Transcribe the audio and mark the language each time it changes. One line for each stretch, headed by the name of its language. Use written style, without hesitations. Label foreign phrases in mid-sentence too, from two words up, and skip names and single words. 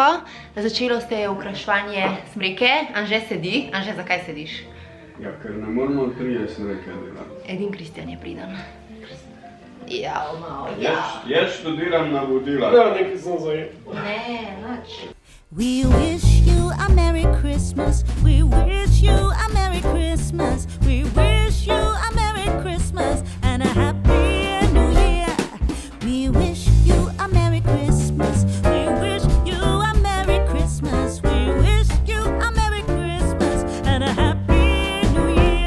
Slovenian: Začelo se je okraševanje smreke. Anže sedi. Anže, zakaj sediš? Ja, ker ne moramo 30 smreke delati. Edin Kristjan je priden. Jao, malo, Jaz študiram navodila. Nekaj sem zajet. Ne, nič.
English: We wish you a Merry Christmas. We wish you a Merry Christmas. We wish you a Merry Christmas and a Happy New Year. We wish you a Merry Christmas. We wish you a Merry Christmas. We wish you a Merry Christmas and a Happy New Year.